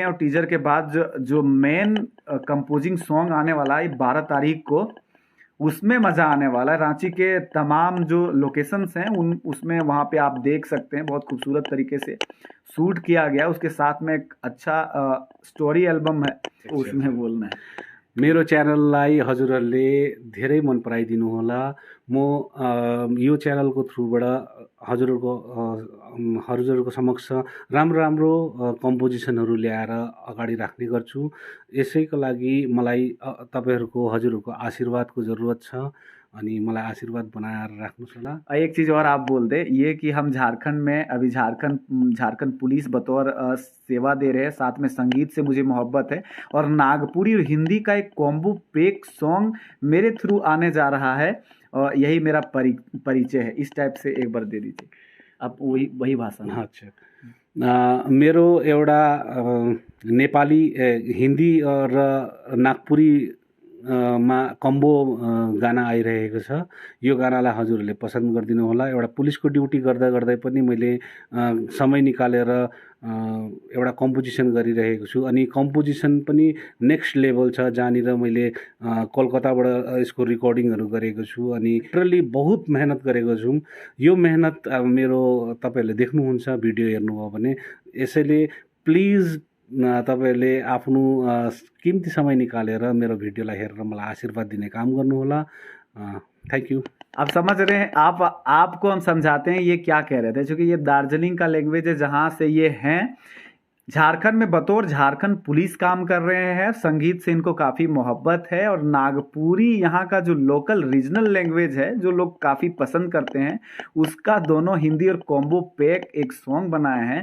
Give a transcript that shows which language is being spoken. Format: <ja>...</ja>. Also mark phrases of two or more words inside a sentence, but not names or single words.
<hi>और टीजर के बाद जो मेन</hi> <en>composing song</en> <hi>आने वाला है 12 तारीख को, उसमें मज़ा आने वाला है। रांची के तमाम जो लोकेशंस हैं उसमें वहाँ पे आप देख सकते हैं, बहुत खूबसूरत तरीके से शूट किया गया। उसके साथ में एक अच्छा</hi> <en>story album</en> <hi>है, उसमें बोलना है।</hi> <ne>मेरो च्यानललाई हजुरहरूले धेरै मन पराइदिनु होला। म यो च्यानलको थ्रुबाट हजुरहरूको समक्ष राम्रो राम्रो कम्पोजिसनहरू ल्याएर अगाडि राख्ने गर्छु। यसैको लागि मलाई तपाईँहरूको हजुरहरूको आशीर्वादको ज़रूरत छ, अनि मलाई आशीर्वाद बनाएर राख्नुहोस् होला।</ne> <hi>एक चीज़ और आप बोल दे, ये कि हम झारखंड में अभी झारखंड पुलिस बतौर सेवा दे रहे हैं, साथ में संगीत से मुझे मोहब्बत है, और नागपुरी और हिंदी का एक</hi> <en>combo pack song</en> <hi>मेरे थ्रू आने जा रहा है, और यही मेरा परिचय है। इस टाइप से एक बार दे दीजिए आप, वही भाषा। अच्छा,</hi> <ne>मेरो एउटा नेपाली, हिन्दी र नागपुरी मा कम्बो गाना आइरहेको छ। यो गानालाई हजुरहरूले पसन्द गरिदिनु होला। एउटा पुलिसको ड्युटी गर्दा गर्दै पनि मैले समय निकालेर एउटा कम्पोजिसन गरिरहेको छु, अनि कम्पोजिसन पनि</ne> <en>next level</en> <ne>छ, जहाँनिर मैले कोलकाताबाट यसको रिकर्डिङहरू गरेको छु, अनि लिटरली बहुत मेहनत गरेको छु। यो मेहनत मेरो तपाईँहरूले देख्नुहुन्छ भिडियो हेर्नुभयो भने। यसैले प्लिज तपाईँहरूले आफ्नो कीमती समय निकालेर मेरो भिडियोलाई हेरेर मलाई आशीर्वाद दिने काम गर्नुहोला।</ne> <en>thank you.</en> <hi>आप समझ रहे हैं, आपको हम समझाते हैं ये क्या कह रहे थे, क्योंकि ये दार्जिलिंग का लैंग्वेज है, जहाँ से ये हैं। झारखंड में बतौर झारखंड पुलिस काम कर रहे हैं, संगीत से इनको काफ़ी मोहब्बत है, और नागपुरी यहाँ का जो</hi> <en>local regional language</en> <hi>है जो लोग काफ़ी पसंद करते हैं, उसका दोनों हिंदी और</hi> <en>combo pack</en> <hi>एक सॉन्ग बनाए हैं।</hi>